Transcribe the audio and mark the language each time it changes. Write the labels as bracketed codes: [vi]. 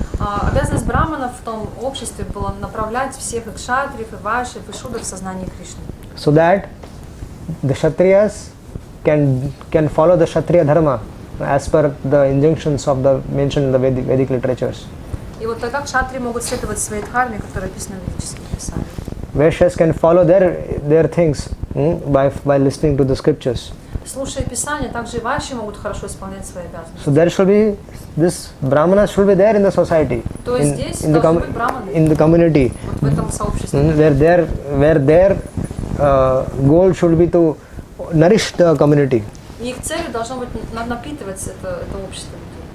[ru] Обязанность браманов в том обществе была направлять всех и кшатриев, и вайшев, и шудр в сознании Кришны. [en] So that the Kshatriyas can follow the Kshatriya dharma as per the injunctions of the mentioned in the Vedic literatures. [ru] И вот тогда кшатрии могут следовать своей дхарме, которая описана в ведических писаниях. [en] Vaishyas can follow their things by listening to the scriptures. [ru] Слушая Писание, также и вайши могут хорошо исполнять свои обязанности. [en] So there should be this Brahmanas should be there in the society, [ru] То есть здесь должны быть браманы [en] in the community, [ru] вот в этом сообществе. [en] where their goal should be to nourish the community [ru] И их целью должно быть напитывать это общество людей,